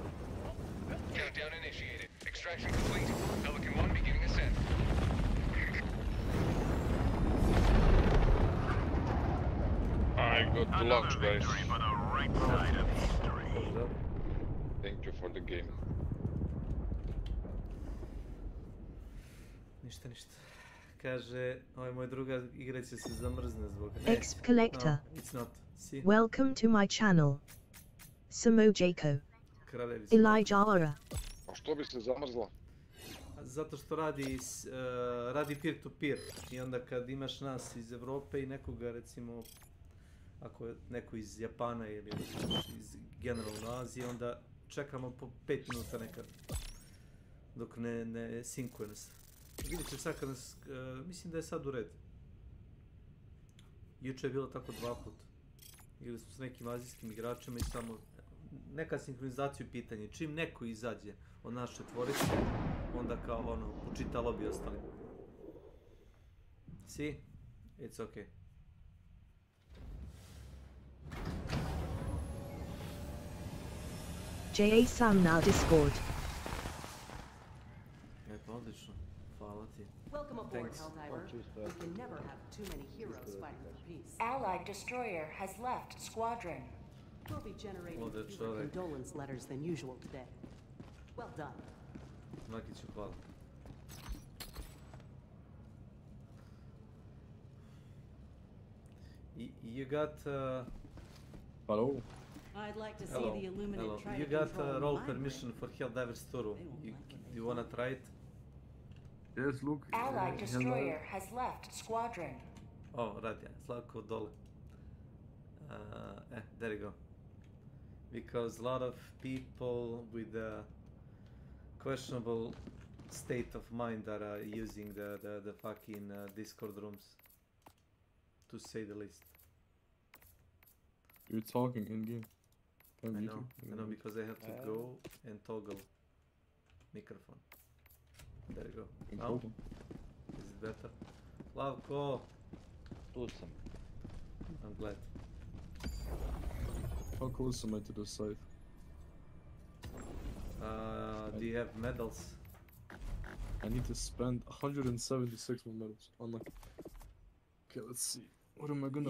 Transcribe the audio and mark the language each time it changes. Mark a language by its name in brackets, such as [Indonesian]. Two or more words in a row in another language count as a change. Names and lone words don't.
[English] Countdown initiated. Extraction complete. Pelican 1 beginning ascent. I got to lunch, guys. For the right side of history. What's up? Thank you for the game. [Serbian] Ništa. Kaže, ovaj moj druga igra će se zamrzne zbog... [English] Exp Collector. No, it's not. See? Welcome to my channel. [Serbian] Samo Jako. Kraljevi su. Elijah Ora. A što bi se zamrzla? Zato što radi [English] peer to peer [Serbian] i onda kad imaš nas iz Evrope i nekoga recimo ako je neko iz Japana ili iz generalno Azije onda čekamo po 5 minuta nekad dok ne sinkuje nas. Vidite sad kad nas, mislim da je sad u red. Juče je bilo tako 2 puta. Igrali smo s nekim azijskim igračima i samo neka sinhronizacija u pitanje. Čim neko izađe od nas četvorice, onda kao ono, počita lobby ostali. [English] See? It's okay. [Serbian] JA Sam na Discord. Eto, odlično. Hvala ti. [English] Welcome aboard, Thanks. Helldiver. We can never have too many heroes fighting for peace. Allied destroyer has left squadron. We'll be generating Well, that's fewer all right. condolence letters than usual today. Well done. [Serbian] Makiću, hvala. [English] You got... Hello. I'd like to see Hello. the Illuminate Hello. try You to got control role my permission for Helldivers Turu. Do you wanna try it? Yes, look. Allied destroyer has left squadron. [Serbian] Oh, radija, Slavko dole. [English] There you go. Because a lot of people with a questionable state of mind are using the fucking Discord rooms. To say the least. You're talking in game. I know, because I have to go and toggle microphone. There you go. Now, is it better? Slavko! [Serbian] Tu sam. [English] I'm glad. How close am I to the site? Do you have medals? I need to spend 176 more medals. Unlucky. Okay, let's see. What am I gonna